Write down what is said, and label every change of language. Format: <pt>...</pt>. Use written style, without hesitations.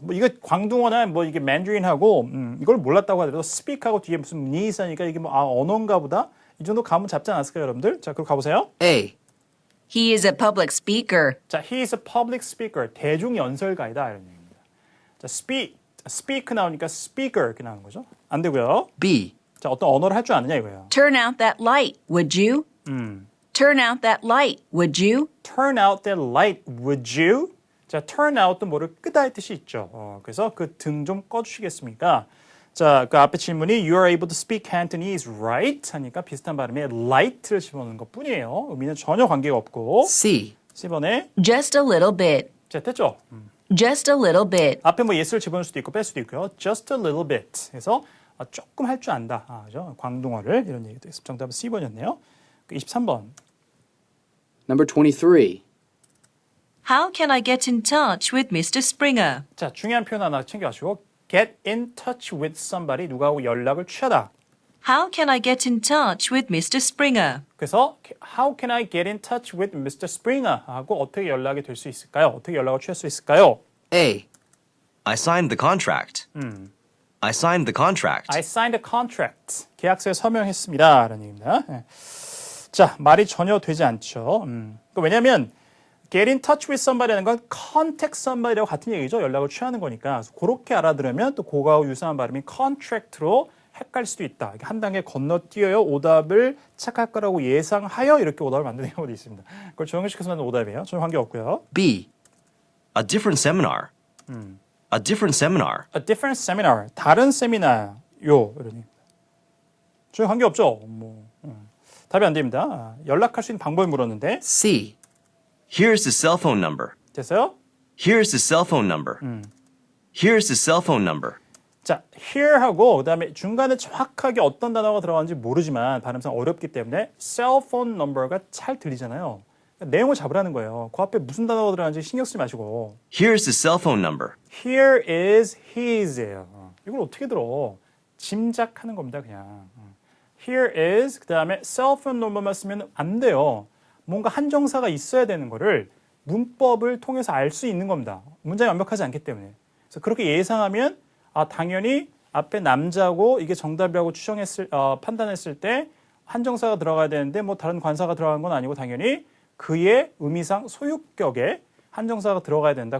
<ko>뭐 이거 광둥어나 뭐 이게 Mandarin하고 이걸 몰랐다고 하더라도 speak하고 뒤에 무슨 nees하니까 이게 뭐 언어인가 보다 이 정도 감은 잡지 않았을까요, 여러분들? 자, 그럼 가보세요.</ko> <en>A. He is a public speaker. 자, he is a public speaker.</en> <ko>대중 연설가이다 이런 얘기입니다. 자, speak 나오니까 speaker 이렇게 나오는 거죠. 안 되고요.</ko> <en>B.</en> <ko>자, 어떤 언어를 할 줄 아느냐 이거예요.</ko> <en>Turn out that light, would you? Turn out that light, would you? Turn out that light, would you?</en> <ko>자, turn out도 뭐를 끄다 할 뜻이 있죠. 그래서 그 등 좀 꺼주시겠습니까? 자, 그 앞에 질문이</ko> <en>You are able to speak Cantonese, right?</en> <ko>하니까 비슷한 발음에 light를 집어넣는 것 뿐이에요. 의미는 전혀 관계가 없고</ko> <en>C.</en> <ko>C번에</ko> <en>Just a little bit.</en> <ko>자, 됐죠?</ko> <en>Just a little bit.</en> <ko>앞에 뭐 yes를 집어넣을 수도 있고 뺄 수도 있고요.</ko> <en>Just a little bit.</en> <ko>그래서 조금 할 줄 안다. 그죠? 광동어를 이런 얘기도 있습니다. 정답은 C번이었네요. 23번.</ko> <en>Number 23. How can I get in touch with Mr. Springer?</en> <ko>자, 중요한 표현 하나 챙겨가시고</ko> <en>get in touch with somebody,</en> <ko>누구하고 연락을 취하다.</ko> <en>How can I get in touch with Mr. Springer? 그래서 How can I get in touch with Mr. Springer?</en> <ko>하고 어떻게 연락이 될 수 있을까요? 어떻게 연락을 취할 수 있을까요?</ko> <en>A. I signed the contract. I signed the contract. I signed a contract.</en> <ko>계약서에 서명했습니다. 라는 얘기입니다. 예. 자, 말이 전혀 되지 않죠. 왜냐하면</ko> <en>get in touch with somebody</en> <ko>라는 건</ko> <en>contact somebody</en> <ko>라고 같은 얘기죠. 연락을 취하는 거니까. 그래서 그렇게 알아들으면 또 그거하고 유사한 발음이 contract로 헷갈릴 수도 있다. 한 단계 건너뛰어요. 오답을 착할 거라고 예상하여 이렇게 오답을 만드는 경우도 있습니다. 그걸 적용시켜서 만든 오답이에요. 전혀 관계없고요.</ko> <en>B. A different seminar. A different seminar. A different seminar.</en> <ko>다른 세미나요. 이런 전혀 관계없죠. 답이 안 됩니다. 연락할 수 있는 방법을 물었는데</ko> <en>C. Here's the cell phone number.</en> <ko>됐어요?</ko> <en>Here's the cell phone number. Here's the cell phone number.</en> <ko>자, here하고 그다음에 중간에 정확하게 어떤 단어가 들어가는지 모르지만 발음상 어렵기 때문에 cell phone number가 잘 들리잖아요. 그러니까 내용을 잡으라는 거예요. 그 앞에 무슨 단어가 들어가는지 신경 쓰지 마시고</ko> <en>Here's the cell phone number. Here is his예요.</en> <ko>이걸 어떻게 들어? 짐작하는 겁니다, 그냥. Here is 그다음에 cell phone number만 쓰면 안 돼요. 뭔가 한정사가 있어야 되는 거를 문법을 통해서 알 수 있는 겁니다. 문장이 완벽하지 않기 때문에. 그래서 그렇게 예상하면 당연히 앞에 남자고 이게 정답이라고 판단했을 때 한정사가 들어가야 되는데 뭐 다른 관사가 들어간 건 아니고 당연히 그의 의미상 소유격에 한정사가 들어가야 된다.</ko>